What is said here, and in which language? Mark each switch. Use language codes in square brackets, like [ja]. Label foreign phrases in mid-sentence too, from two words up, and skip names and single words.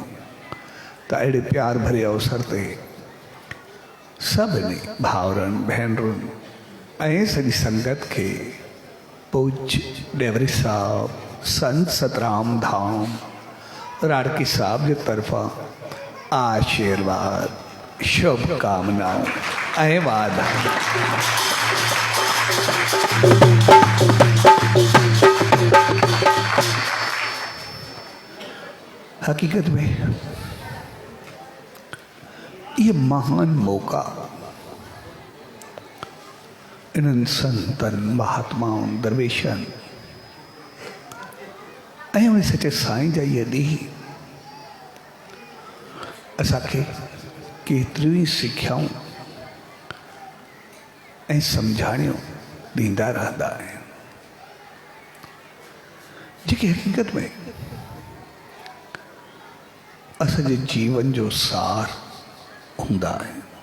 [sd] त अहिड़े प्यार भरे अवसर ते सभिनी भाउरनि भेनरुनि ऐं सॼी संगत खे पूज्य डेवरी साहब संत सतराम धाम राड़की साहब जे तरफ़ां आशीर्वाद शुभकामनाऊं ऐं वादा। हकीकत में [hi] ये महान मौका [sd] इन्हनि संतनि महात्माउनि दरवेशनि ऐं उन सचे साईं जा इहे ॾींहं असांखे केतिरियूं ई सिखियाऊं ऐं सम्झाणियूं ॾींदा रहंदा आहिनि जेके हक़ीक़त में असांजे जीवन जो सार हूंदा आहिनि।